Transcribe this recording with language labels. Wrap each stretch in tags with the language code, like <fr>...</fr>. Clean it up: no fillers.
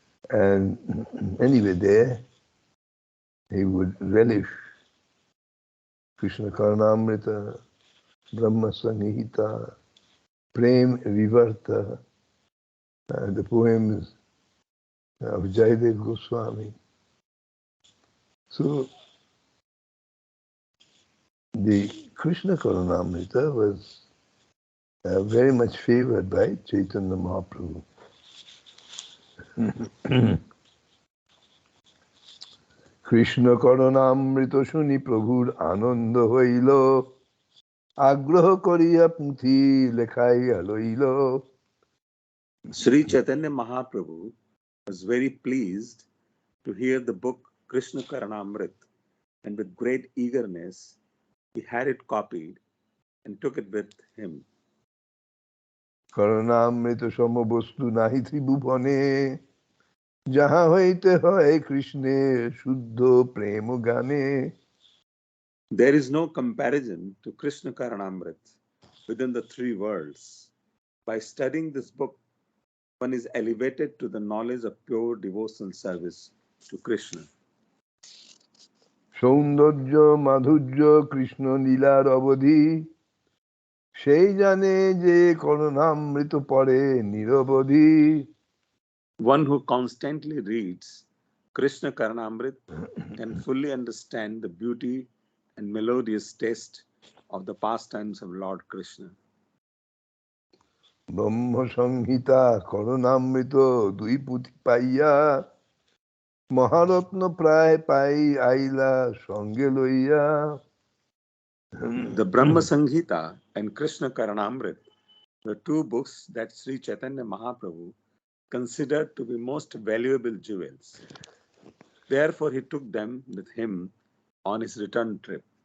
<en>And anyway, there he would relish Krishna Karnamrita, Brahma Sanghita, Prem Vivarta, the poems of Jayadev Goswami. So the Krishna Karunamrita was very much favored by Chaitanya Mahaprabhu.</en> <bn>Krishna করুণামৃত শুনি প্রভুর আনন্দ হইল আগ্রহ করিয়া পুঁথি লেখাইয়া লইল</bn> <en>Sri Chaitanya Mahaprabhu was very pleased to hear the book Krishna Karanamrit, and with great eagerness he had it copied and took it with him.</en> <bn>করুণামৃত সমবস্তু নাহি ত্রিভুবনে যাহা হইতে হয় কৃষ্ণের শুদ্ধ প্রেম গানে</bn> <en>There is no comparison to Krishna Karanamrit within the three worlds. By studying this book, one is elevated to the knowledge of pure devotional service to Krishna.</en> <bn>সৌন্দর্য মাধুর্য কৃষ্ণ লীলার অবধি সেই জানে যে করুণামৃত পড়ে নিরবধি</bn> <en>One who constantly reads Krishna Karanamrit can fully understand the beauty and melodious taste of the pastimes of Lord Krishna.</en> <bn>ব্রহ্ম সংহিতা করুণামৃত দুই পুঁথি পাইয়া মহারত্ন প্রায় পাই আইলা সঙ্গে লইয়া</bn> <en>The Brahma Sanghita and Krishna Karanamrit were two books that Sri Chaitanya Mahaprabhu considered to be most valuable jewels. Therefore, he took them with him on his return trip.</en>